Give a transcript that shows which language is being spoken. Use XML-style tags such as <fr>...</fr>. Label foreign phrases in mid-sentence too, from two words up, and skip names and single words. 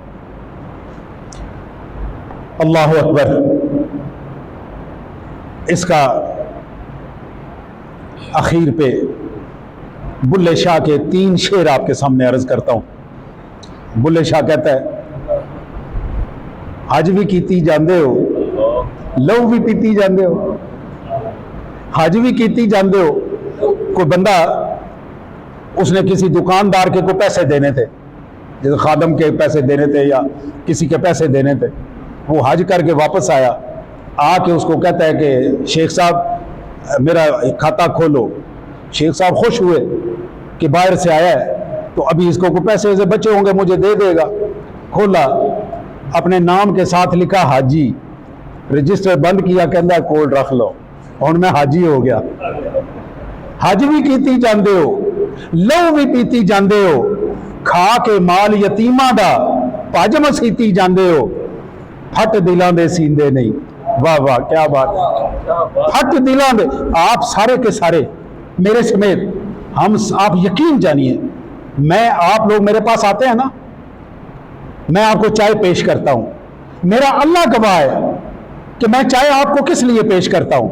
<ar>اللہ اکبر.</ar> <ur>اس کا اخیر پہ بلے شاہ کے 3 شعر آپ کے سامنے عرض کرتا ہوں.</ur> <pa>بلے شاہ</pa> <ur>کہتا ہے</ur> <pa>حج بھی کیتی جاندے ہو, لو بھی پیتی جاندے ہو. حج بھی کیتی جاندے ہو.</pa> <ur>کوئی بندہ, اس نے کسی دکاندار کے کو پیسے دینے تھے, جیسے خادم کے پیسے دینے تھے یا کسی کے پیسے دینے تھے. وہ حج کر کے واپس آیا, آ کے اس کو کہتا ہے کہ شیخ صاحب میرا کھاتا کھولو. شیخ صاحب خوش ہوئے کہ باہر سے آیا ہے تو ابھی اس کو کوئی پیسے سے بچے ہوں گے, مجھے دے دے گا. کھولا, اپنے نام کے ساتھ لکھا حاجی, رجسٹر بند کیا,</ur> <pa>کہندا کول رکھ لو,</pa> <ur>اور میں حاجی ہو گیا.</ur> <pa>حج بھی کیتی جاندے ہو, لو بھی پیتی جاندے ہو, کھا کے مال یتیماں دا پج مسیتی جاندے ہو, پھٹ دلاں دے سیندے نہیں.</pa> <ur>واہ واہ, کیا بات ہے.</ur> <pa>پھٹ دلاں دے,</pa> <ur>آپ سارے کے سارے میرے سمیت ہم, آپ یقین جانیے, میں, آپ لوگ میرے پاس آتے ہیں نا, میں آپ کو چائے پیش کرتا ہوں, میرا اللہ گواہ ہے کہ میں چائے آپ کو کس لیے پیش کرتا ہوں.</ur>